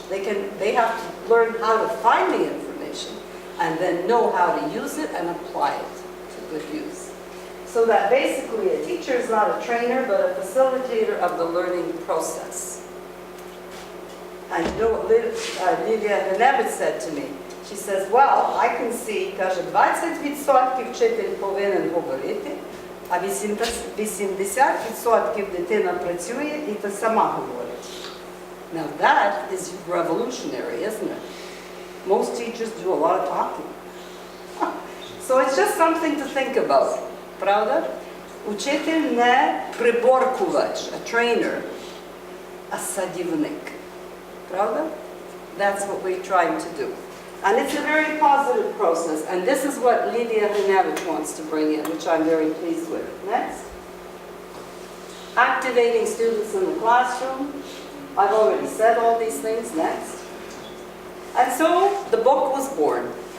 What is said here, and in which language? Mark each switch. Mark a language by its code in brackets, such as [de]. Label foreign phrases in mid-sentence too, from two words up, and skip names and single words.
[en] They have to learn how to find the information and then know how to use it and apply it to good use. So that basically a teacher is not a trainer, but a facilitator of the learning process. And you know what Lilia Hernevich said to me? She says, well, I can see, [uk] каже, 20% вчитель повинен говорити, а 80% дитина працює і та сама говорить. [en] Now that is revolutionary, isn't it? Most teachers do a lot of talking. So it's just something to think about. [uk] Правда? Учитель не приборкувач, [en] a trainer, a садівник. [uk] Правда? [en] That's what we're trying to do. And it's a very positive process, and this is what Lilia Hernevich wants to bring in, which I'm very pleased with. Next. Activating students in the classroom. I've already said all these things. Next. And so the book was born.